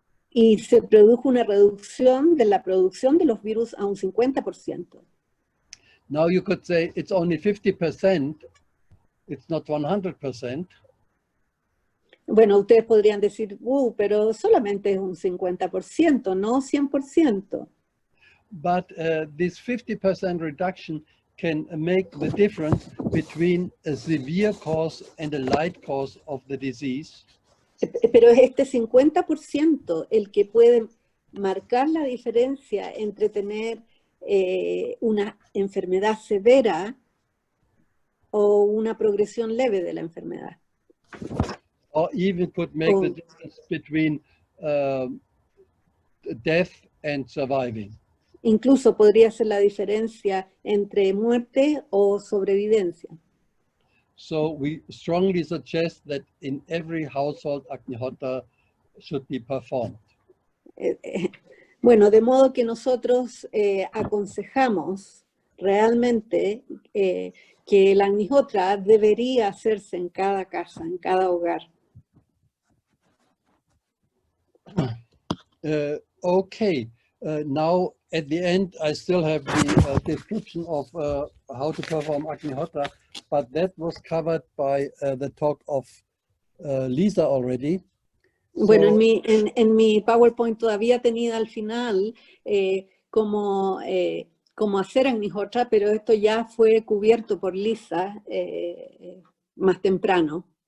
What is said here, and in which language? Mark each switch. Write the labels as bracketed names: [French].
[Spanish] Y se produjo una reducción de la producción de los virus a un 50%. [English] Now you could say it's only 50%, it's not 100%. [Spanish] Bueno, ustedes podrían decir, pero solamente es un 50%, no 100%. [English] But this 50% reduction can make the difference between a severe cause and a light cause of the disease. [Spanish] Pero es este 50% el que puede marcar la diferencia entre tener una enfermedad severa o una progresión leve de la enfermedad. [English] Or even could make the difference between death and surviving. [Spanish] Incluso podría ser la diferencia entre muerte o sobrevivencia. [English] So we strongly suggest that in every household Agnihotra should be performed. [Spanish] Bueno, de modo que nosotros aconsejamos realmente que el Agnihotra debería hacerse en cada casa, en cada hogar. [English] Okay, now at the end I still have the description of how to perform Agnihotra, but that was covered by the talk of Lisa already. [Spanish] Bueno, [English] So, [Spanish] en mi PowerPoint todavía tenía al final cómo hacer Agnihotra, pero esto ya fue cubierto por Lisa más temprano.